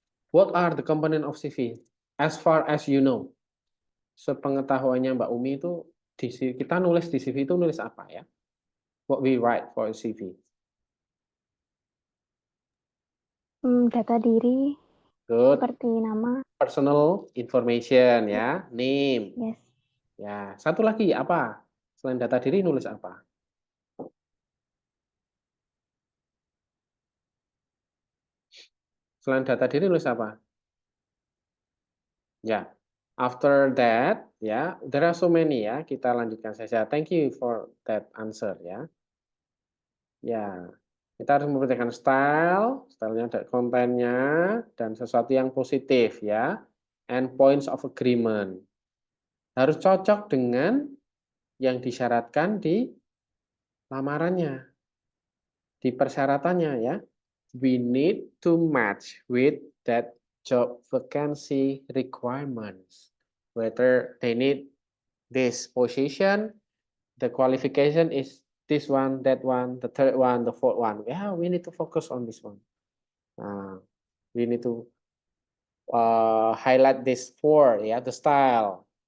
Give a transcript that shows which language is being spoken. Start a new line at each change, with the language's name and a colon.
English: What are the component of CV? As far as you know.
Indonesian: Sepengetahuannya Mbak Umi itu, kita nulis di CV itu nulis apa ya?
English: What we write for a CV.
Indonesian: Data diri,
English: Good.
Indonesian: seperti nama.
English: Personal information ya, name. Yes.
Indonesian: Ya, satu lagi apa? Selain data diri nulis apa? Selain data diri nulis apa? Ya.
English: After that, ya, there are so many ya.
Indonesian: Kita lanjutkan saja.
English: Thank you for that answer ya.
Indonesian: Ya, kita harus memperhatikan stylenya ada kontennya dan sesuatu yang positif ya.
English: And points of agreement.
Indonesian: Harus cocok dengan yang disyaratkan di lamarannya, di persyaratannya ya.
English: We need to match with that job vacancy requirements. Whether they need this position, the qualification is this one, that one, the third one, the fourth one. Yeah, we need to focus on this one. We need to highlight this four, yeah, the style.